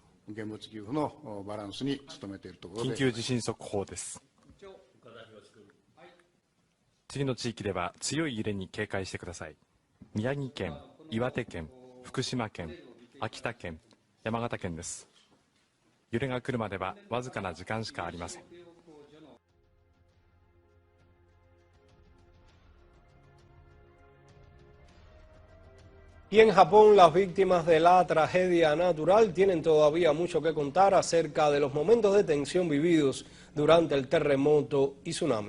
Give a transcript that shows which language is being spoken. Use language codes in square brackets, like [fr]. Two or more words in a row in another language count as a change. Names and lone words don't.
[ja] 緊急地震速報です。次の地域では強い揺れに警戒してください。宮城県、岩手県、福島県、秋田県、山形県です。揺れが来るまではわずかな時間しかありません。 [es] Y en Japón, las víctimas de la tragedia natural tienen todavía mucho que contar acerca de los momentos de tensión vividos durante el terremoto y tsunami.